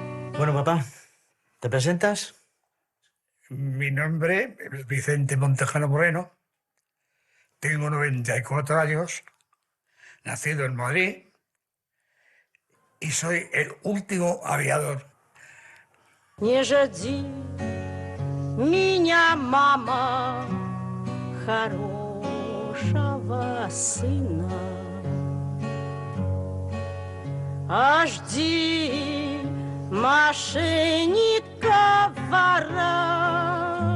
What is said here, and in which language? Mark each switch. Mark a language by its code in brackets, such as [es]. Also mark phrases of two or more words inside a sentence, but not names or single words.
[es] Bueno, papá, ¿te presentas? Mi nombre es Vicente Montejano Moreno, tengo 94 años, nacido en Madrid y soy el último aviador. [ru] Не жди меня, мама, хорошего сына, а жди мошенника вора.